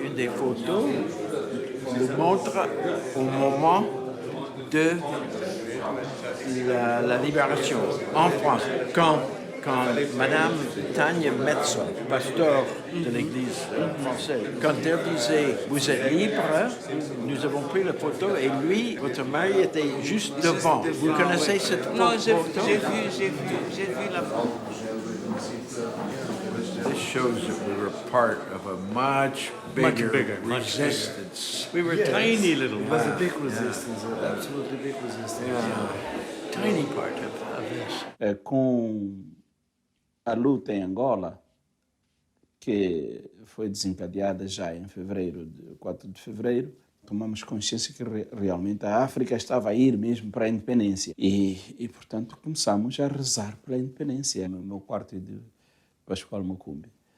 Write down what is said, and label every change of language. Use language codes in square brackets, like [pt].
[fr] Une des photos nous montre au moment de la libération en France, quand Madame Tania Metzel, pasteur de l'Église française, quand elle disait « Vous êtes libre », nous avons pris la photo et lui, votre mari, était juste devant. Vous connaissez cette photo? Non, j'ai vu la photo. [en] This shows that we were part of a much bigger resistance. We were tiny little It was a big resistance, absolutely big resistance. tiny part of this. [pt] Com a luta em Angola, que foi desencadeada já em fevereiro, 4 de fevereiro, tomamos consciência que realmente a África estava a ir mesmo para a independência. E portanto, começamos a rezar pela independência no meu quarto de Pascoal Mukumbi.